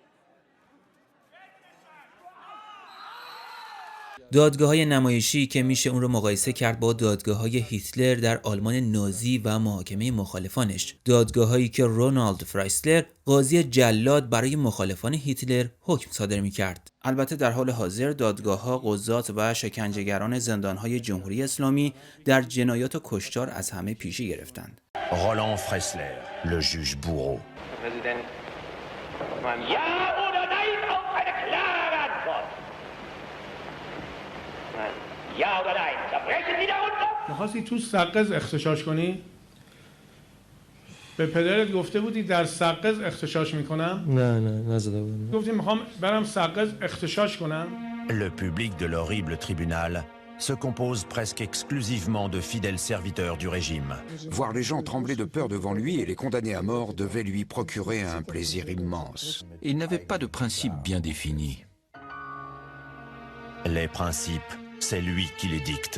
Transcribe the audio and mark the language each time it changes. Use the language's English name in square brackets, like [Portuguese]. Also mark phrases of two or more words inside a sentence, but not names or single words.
[Persian] دادگاه‌های نمایشی که میشه اون رو مقایسه کرد با دادگاه‌های هیتلر در آلمان نازی و محاکمه مخالفانش. دادگاه‌هایی که رونالد فرایسلر قاضی جلاد برای مخالفان هیتلر حکم صادر می‌کرد. البته در حال حاضر دادگاه‌ها، قضات و شکنجهگران زندان‌های جمهوری اسلامی در جنایات و کشتار از همه پیشی گرفتند. [French] Roland Freisler, le juge bourreau. [Persian] می‌خواستی تو سقز اختشاش کنی؟ به پدرت گفته بودی در سقز اختشاش میکنم؟ نه نزده بودم. گفتی میخوام برم سقز اختشاش کنم؟ [French] Le public de l'horrible tribunal se compose presque exclusivement de fidèles serviteurs du régime. Voir les gens trembler de peur devant lui et les condamner à mort devait lui procurer un plaisir immense. Il n'avait pas de principes bien définis. Les principes, c'est lui qui les dicte.